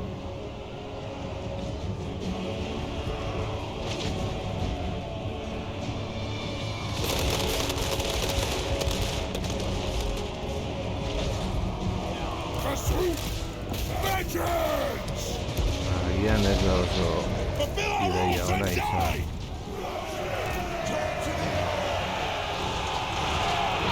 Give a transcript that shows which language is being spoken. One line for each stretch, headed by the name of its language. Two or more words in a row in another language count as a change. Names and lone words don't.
English: Pursuit! Vengeance!
Basque: Agian ez da oso
English: Fulfill our
Basque: ideia
English: oaths
Basque: ona
English: and
Basque: izan.
English: die! Turn to the